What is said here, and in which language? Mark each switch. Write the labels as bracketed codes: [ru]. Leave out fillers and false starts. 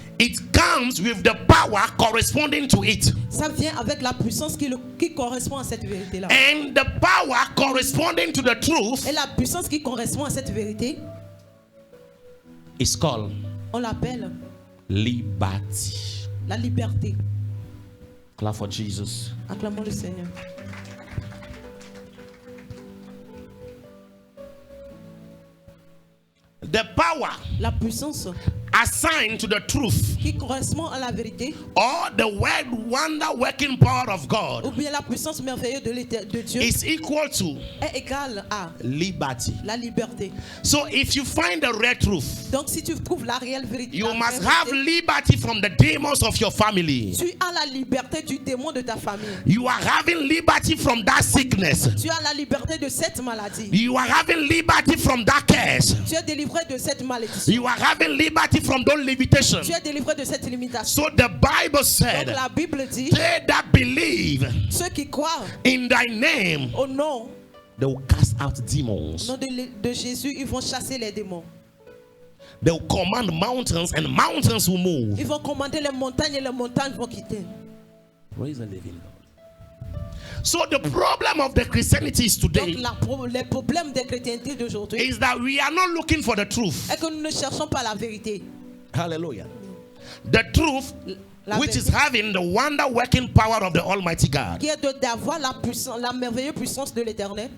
[en] it comes with the power corresponding to it. [fr] ça vient avec la puissance qui correspond à cette vérité-là. [en] And the power corresponding to the truth [fr] Et la puissance qui correspond à cette vérité, [en] is called [fr] on l'appelle [en] liberty. [fr] la liberté. [en] Clap for Jesus. [fr] Acclamons le Seigneur. [en] The power [fr] La puissance [en] assigned to the truth, [fr] qui correspond à la vérité, [en] or the wonder working power of [fr] ou [en] God, [fr] bien la puissance merveilleuse de Dieu, [en] is equal to [fr] est égale à [en] liberty. [fr] la liberté. [en] So if you find the real truth, [fr] Donc si tu trouves la réelle vérité, [en] you [fr] la [en] must [fr] vraie [en] have [fr] vérité, [en] liberty from the demons of your family. [fr] tu as la liberté du démon de ta famille. [en] You are having liberty from that sickness. [fr] Tu as la liberté de cette maladie. [en] You are having liberty from that curse. [fr] Tu es délivré de cette malédiction. [en] You are having liberty from those limitations. [fr] Tu es délivré de cette limitation. [en] So the Bible [fr] Donc [en] said, [fr] la Bible dit, [en] they that believe [fr] ceux qui croient [en] in thy name, [fr] au nom, [en] they will cast out [fr] au [en] demons. [fr] nom de Jésus, ils vont chasser les démons. [en] They will command mountains and mountains will move. [fr] Ils vont commander les montagnes et les montagnes vont quitter. [en] Praise the living God. So the problem of the Christianity is [fr] Donc [en] today [fr] les problèmes des chrétientés d'aujourd'hui [en] is that we are not looking for the truth. [fr] est que nous ne cherchons pas la vérité. [en] Hallelujah. The truth which is [fr] vérité, [en] having the wonder working power of the Almighty God. [fr] qui est d'avoir la puissance, la merveilleuse puissance de l'Éternel.